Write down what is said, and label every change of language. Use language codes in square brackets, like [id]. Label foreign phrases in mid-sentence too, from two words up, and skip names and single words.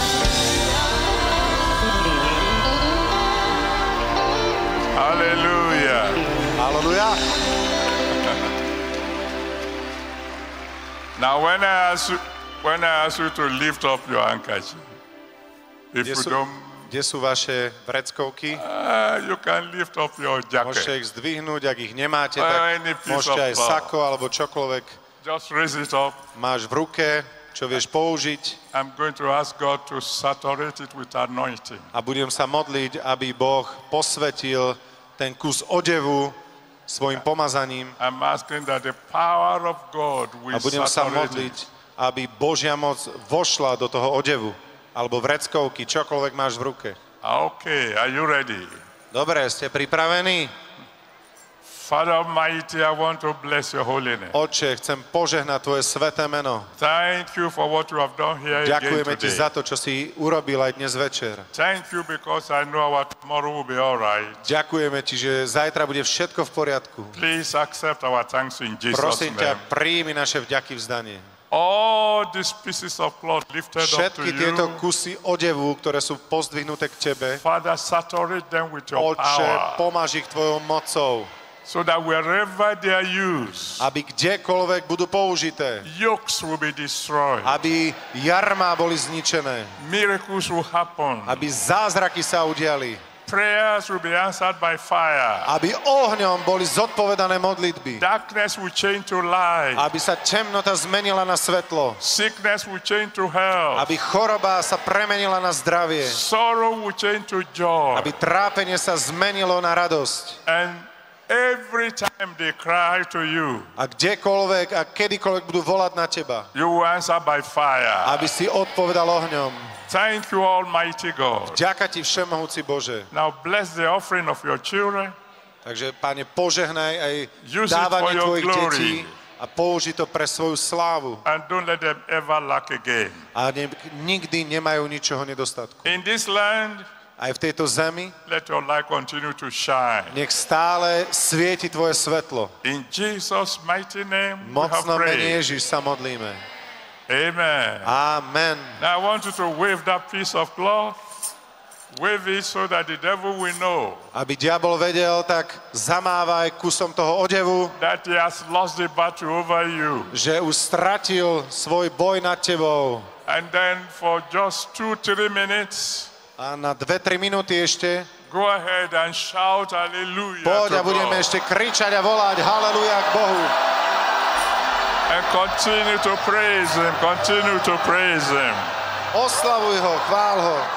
[en] Hallelujah. [sk] Halleluja. [en] Now, when I ask you to lift up your handkerchief, if [sk] Kde [en] you [sk] sú, [en] don't, [sk] kde sú vaše vreckovky? [en] you can lift up your [sk] Môžete [en] jacket. [sk] ich zdvihnúť, ak ich nemáte, [en] Any [sk] tak [en] piece [sk] môžete [en] of [sk] aj [en] cloth. [sk] sako alebo čokoľvek [en] Just raise it up. [sk] máš v ruke, čo vieš použiť [en] I'm going to ask God to saturate it with anointing. [sk] a budem sa modliť, aby Boh posvetil ten kus odevu svojim pomazaním [en] I'm asking that the power of God will [sk] a budem sa [en] saturate [sk] modliť, [en] it. [sk] aby Božia moc vošla do toho odevu alebo vreckovky, čokoľvek máš v ruke. [en] Okay, are you ready? [sk] Dobre, ste pripravení? [en] Father Almighty, I want to bless your holy name. [sk] Otče, chcem požehnať tvoje sveté meno. [en] Thank you for what you have done here again [sk] Ďakujeme ti za [en] today. [sk] to, čo si urobil aj dnes večer. [en] Thank you because I know our tomorrow will be all right. [sk] Ďakujeme ti, že zajtra bude všetko v poriadku. [en] Please accept our thanks in Jesus' [sk] Prosím ťa, [en] name. [sk] príjmi naše vďaky vzdanie. [en] All these pieces of cloth lifted up to [sk] Všetky tieto [en] you, [sk] kusy odevu, ktoré sú pozdvihnuté k tebe, [en] Father, saturate them with your [sk] Otče, [en] power, [sk] pomáž ich tvojou mocou, [en] so that wherever they are used, [sk] aby kdekoľvek budú použité, [en] yokes will be destroyed, [sk] aby jarmá boli zničené, [en] miracles will happen, [sk] aby zázraky sa udiali, [en] prayers will be answered by fire, [sk] aby ohňom boli zodpovedané modlitby, [en] darkness will change to light, [sk] aby sa temnota zmenila na svetlo, [en] sickness will change to health, [sk] aby choroba sa premenila na zdravie, [en] sorrow will change to joy, [sk] aby trápenie sa zmenilo na radosť. [en] and every time they cry to you, [sk] A kdekoľvek a kedykoľvek budú volať na teba, [en] you will answer by fire. [sk] aby si odpovedal ohňom. [en] Thank you, Almighty God. [sk] Ďaká ti všemohúci Bože. [en] Now bless the offering of your children. [sk] Takže, Pane, požehnaj aj [en] Use it [sk] dávanie [en] for your [sk] tvojich [en] glory. [sk] detí a použi to pre svoju slávu. [en] And don't let them ever lack again. [sk] A nikdy nemajú ničoho nedostatku. [en] In this land, [sk] Aj v tejto zemi [en] let your light continue to shine. [sk] nech stále svieti tvoje svetlo. [en] In Jesus' mighty name, [sk] V [en] we have [sk] mocnom mene [en] prayed. [sk] Ježiš sa modlíme. [en] Amen. [sk] Amen. [en] Now I want you to wave that piece of cloth. Wave it so that the devil will know [sk] Aby diabol vedel, tak zamávaj kusom toho odevu, [en] that he has lost the battle over you. [sk] že už stratil svoj boj nad tebou. [en] And then for just 2-3 minutes, [sk] A na 2-3 minúty ešte [en] go ahead and shout hallelujah [sk] poď a [en] to [sk] budeme [en] God. [sk] ešte kričať a volať haleluja k Bohu. [en] And continue to praise him. Continue to praise him. [sk] Oslavuj ho, chvál ho.